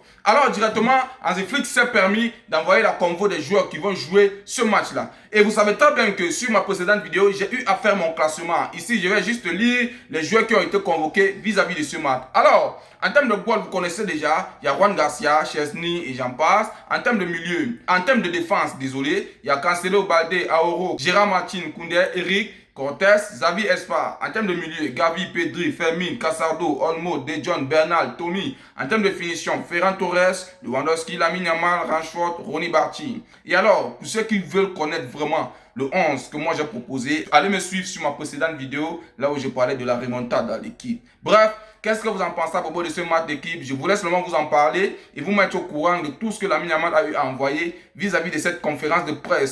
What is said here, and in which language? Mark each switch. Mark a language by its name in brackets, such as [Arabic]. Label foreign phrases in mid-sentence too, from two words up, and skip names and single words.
[French] Alors, directement, Hansi Flick s'est permis d'envoyer la convo des joueurs qui vont jouer ce match-là. Et vous savez très bien que sur ma précédente vidéo, j'ai eu à faire mon classement. Ici, je vais juste lire les joueurs qui ont été convoqués vis-à-vis de ce match. Alors, en termes de goal, vous connaissez déjà, il y a Juan Garcia, Chesney et j'en passe. En termes de milieu, en termes de défense, désolé, il y a Cancelo, Balde, Aoro, Gérard Martin, Koundé, Eric, Cortés, Xavi Espa. En termes de milieu, Gavi, Pedri, Fermin, Casardo, Olmo, De Jong, Bernal, Tommy. En termes de finition, Ferran Torres, Lewandowski, Lamine Yamal, Rashford, Ronny Barty. Et alors, pour ceux qui veulent connaître vraiment le 11 que moi j'ai proposé, allez me suivre sur ma précédente vidéo, là où je parlais de la remontada à l'équipe. Bref, qu'est-ce que vous en pensez à propos de ce match d'équipe? Je vous laisse seulement vous en parler et vous mettre au courant de tout ce que Lamine Yamal a eu à envoyer vis-à-vis de cette conférence de presse.